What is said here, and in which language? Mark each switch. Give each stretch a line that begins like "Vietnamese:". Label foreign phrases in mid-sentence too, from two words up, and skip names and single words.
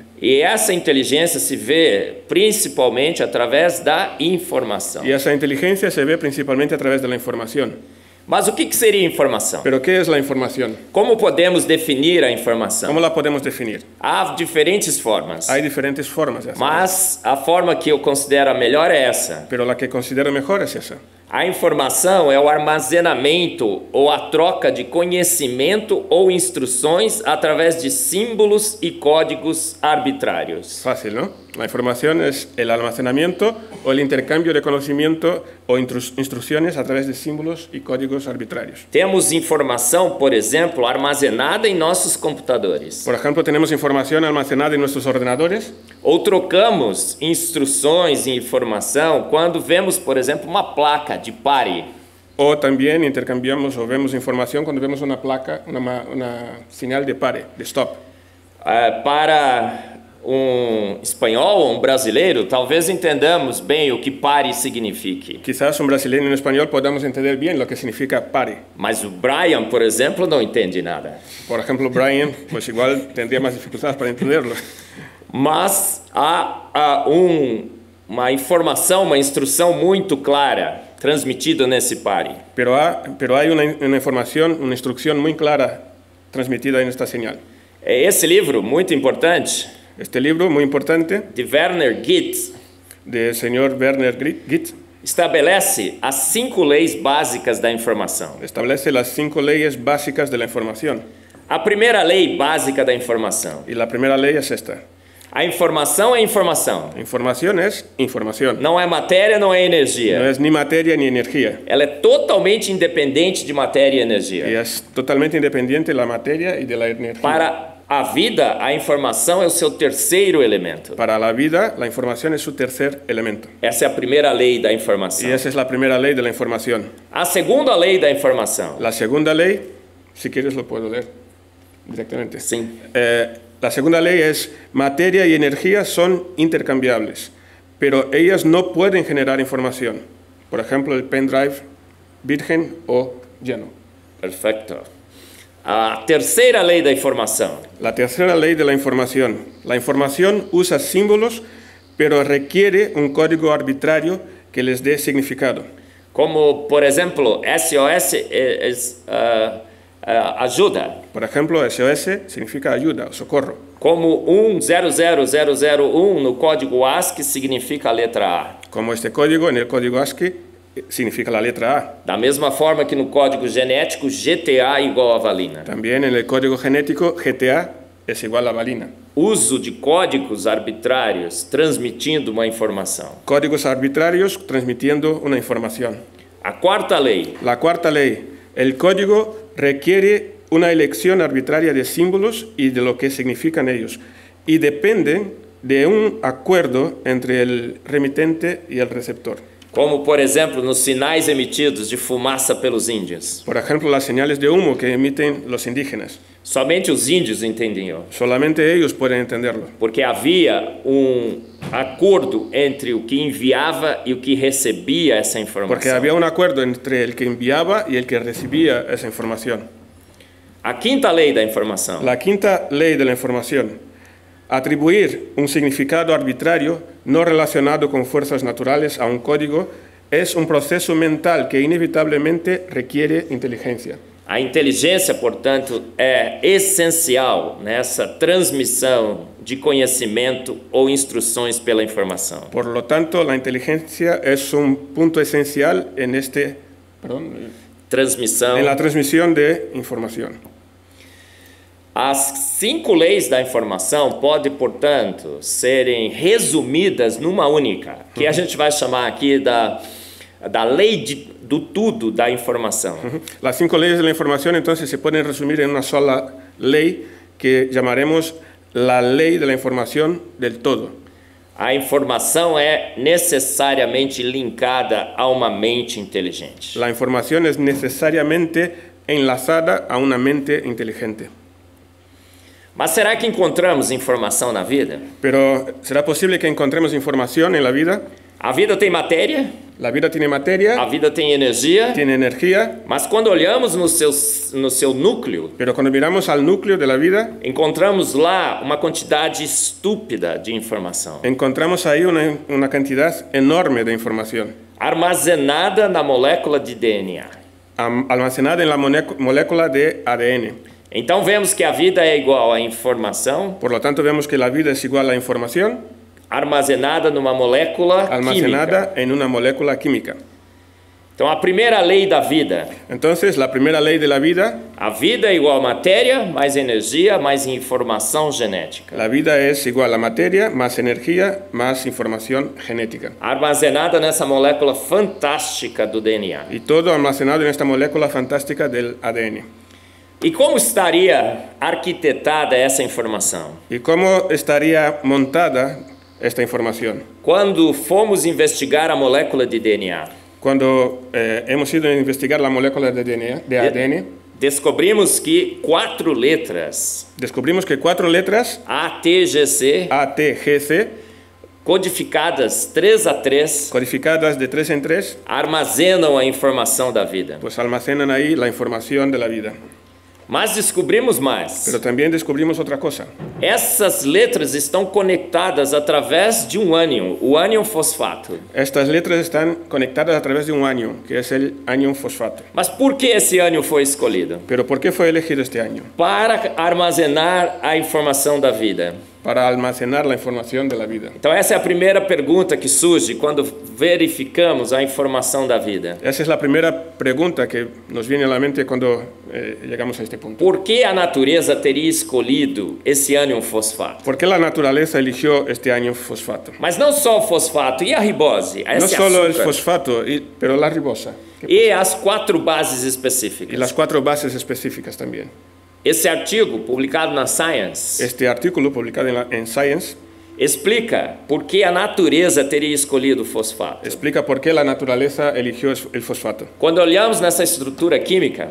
Portuguese: E essa inteligência se vê principalmente através da informação.
Spanish: Y esa inteligencia se ve principalmente a través de la información.
Portuguese: Mas o que seria informação?
Spanish: ¿Pero qué es la información?
Portuguese: Como podemos definir a informação?
Spanish: ¿Cómo la podemos definir?
Portuguese: Há diferentes formas,
Spanish: Hay diferentes formas de hacerlo,
Portuguese: mas a forma que eu considero a melhor é essa.
Spanish: pero la que considero mejor es esa.
Portuguese: A informação é o armazenamento ou a troca de conhecimento ou instruções através de símbolos e códigos arbitrários.
Spanish: Fácil, ¿no? La información es el almacenamiento o el intercambio de conocimiento o instrucciones a través de símbolos y códigos arbitrarios.
Portuguese: Temos informação, por exemplo, armazenada em nossos computadores.
Spanish: Por ejemplo, tenemos información almacenada en nuestros ordenadores
Portuguese: Ou trocamos instruções e informação quando vemos, por exemplo, uma placa de pare.
Spanish: o también intercambiamos o vemos información cuando vemos una placa, una señal de pare, de stop.
Portuguese: Para espanhol ou brasileiro, talvez entendamos bem o que pare signifique.
Spanish: Quizás un brasileño y un español podamos entender bien lo que significa pare.
Portuguese: Mas o Brian, por exemplo, não entende nada.
Spanish: Por ejemplo, Brian, pues igual tendría más dificultades para entenderlo.
Portuguese: Mas há uma informação, uma instrução muito clara transmitida nesse pare.
Spanish: Pero hay una información, una instrucción muy clara transmitida en esta señal.
Portuguese: Esse livro, muito importante,
Spanish: Este libro, muy importante,
Portuguese: de Werner Gitt,
Spanish: del señor Werner Gitt,
Portuguese: estabelece as 5 leis básicas da informação.
Spanish: Establece las 5 leyes básicas de la información.
Portuguese: A primeira lei básica da informação.
Spanish: Y la primera ley es esta.
Portuguese: A informação é informação.
Spanish: Información es información.
Portuguese: Não é matéria, não é
Spanish: No
Portuguese: energia.
Spanish: es ni materia ni energía.
Portuguese: Ela é totalmente independente de matéria e energia.
Spanish: Y es totalmente independiente de la materia y de la energía.
Portuguese: Para a vida, a informação é o seu terceiro elemento.
Spanish: Para la vida, la información es su tercer elemento.
Portuguese: Essa é a primeira lei da
Spanish: Y
Portuguese: informação.
Spanish: esa es la primera ley de la información.
Portuguese: A segunda lei da informação.
Spanish: La segunda ley, si quieres lo puedo leer directamente.
Portuguese: Sim.
Spanish: La segunda ley es: materia y energía son intercambiables, pero ellas no pueden generar información. Por ejemplo, el pendrive virgen o lleno.
Portuguese: Perfeito. A terceira lei da informação.
Spanish: La tercera ley de la información. La información usa símbolos, pero requiere un código arbitrario que les dé significado.
Portuguese: Como, por exemplo, SOS ajuda.
Spanish: Por ejemplo, SOS significa ayuda o socorro.
Portuguese: Como 100001 no código ASCII significa a letra A.
Spanish: Como este código en el código ASCII significa la letra A.
Portuguese: Da mesma forma que no código genético, GTA igual a valina.
Spanish: También en el código genético, GTA es igual a valina.
Portuguese: Uso de códigos arbitrários transmitindo uma informação.
Spanish: Códigos arbitrarios transmitiendo una información.
Portuguese: A quarta lei.
Spanish: La cuarta ley: el código requiere una elección arbitraria de símbolos y de lo que significan ellos, y dependen de un acuerdo entre el remitente y el receptor.
Portuguese: Como, por exemplo, nos sinais emitidos de fumaça pelos índios.
Spanish: Por ejemplo, las señales de humo que emiten los indígenas.
Portuguese: Somente os índios entendiam,
Spanish: Solamente ellos pueden entenderlo,
Portuguese: porque havia acordo entre o que enviava e o que recebia essa informação.
Spanish: porque había un acuerdo entre el que enviaba y el que recibía esa información.
Portuguese: A quinta lei da informação.
Spanish: La quinta ley de la información: atribuir un significado arbitrario no relacionado con fuerzas naturales a un código es un proceso mental que inevitablemente requiere inteligencia.
Portuguese: A inteligência, portanto, é essencial nessa transmissão de conhecimento ou instruções pela informação.
Spanish: Por lo tanto, la inteligencia es un punto esencial en
Portuguese: Transmissão.
Spanish: la transmisión de información.
Portuguese: As 5 leis da informação podem, portanto, serem resumidas numa única, que a gente vai chamar aqui da lei do tudo da informação.
Spanish: Las 5 leyes de la información entonces se pueden resumir en una sola ley que llamaremos la ley de la información del todo.
Portuguese: A informação é necessariamente linkada a uma mente inteligente.
Spanish: La información es necesariamente enlazada a una mente inteligente.
Portuguese: Mas será que encontramos informação na vida?
Spanish: Pero, ¿será posible que encontremos información en la vida?
Portuguese: A vida tem matéria,
Spanish: La vida tiene materia,
Portuguese: a vida tem energia,
Spanish: tiene energía,
Portuguese: mas quando olhamos no seu núcleo,
Spanish: pero cuando miramos al núcleo de la vida,
Portuguese: encontramos lá uma quantidade estúpida de informação,
Spanish: encontramos ahí una cantidad enorme de información,
Portuguese: armazenada na molécula de DNA.
Spanish: almacenada en la molécula de ADN.
Portuguese: Então vemos que a vida é igual à informação
Spanish: Por lo tanto, vemos que la vida es igual a información
Portuguese: armazenada numa molécula
Spanish: almacenada
Portuguese: química.
Spanish: en una molécula química.
Portuguese: Então a primeira lei da vida,
Spanish: Entonces, la primera ley de la vida:
Portuguese: a vida é igual a matéria, mais energia, mais informação genética.
Spanish: la vida es igual a materia más energía más información genética.
Portuguese: Armazenada nessa molécula fantástica do DNA.
Spanish: Y todo almacenado en esta molécula fantástica del ADN.
Portuguese: E como estaria arquitetada essa informação?
Spanish: ¿Y cómo estaría montada esta información?
Portuguese: Quando fomos investigar a molécula de DNA,
Spanish: Cuando hemos ido a investigar la molécula de ADN,
Portuguese: descobrimos que 4 letras,
Spanish: descubrimos que 4 letras,
Portuguese: A, T, G, C,
Spanish: A, T, G, C,
Portuguese: codificadas 3 a 3,
Spanish: codificadas de 3 en 3,
Portuguese: armazenam a informação da vida.
Spanish: pues almacenan ahí la información de la vida.
Portuguese: Mas descobrimos mais.
Spanish: Pero también descubrimos otra cosa.
Portuguese: Essas letras estão conectadas através de um ânion, o ânion fosfato.
Spanish: Estas letras están conectadas a través de un anión, que es el anión fosfato.
Portuguese: Mas por que esse ânion foi escolhido?
Spanish: Pero ¿por qué fue elegido este anión?
Portuguese: Para armazenar a informação da vida.
Spanish: Para almacenar la información de la vida.
Portuguese: Então essa é a primeira pergunta que surge quando verificamos a informação da vida.
Spanish: Esa es la primera pregunta que nos viene a la mente cuando llegamos a este punto.
Portuguese: Por que a natureza teria escolhido esse ânion fosfato?
Spanish: ¿Por qué la naturaleza eligió este anión fosfato?
Portuguese: Mas não só o fosfato, e a ribose?
Spanish: No
Portuguese: Esse
Spanish: solo el
Portuguese: açúcar?
Spanish: fosfato, pero la ribosa.
Portuguese: E as 4 bases
Spanish: Y
Portuguese: específicas.
Spanish: las 4 bases específicas también.
Portuguese: Esse artigo, publicado na Science,
Spanish: Este artículo publicado en Science
Portuguese: explica por que a natureza teria escolhido o fosfato.
Spanish: explica por qué la naturaleza eligió el fosfato.
Portuguese: Quando olhamos nessa estrutura química,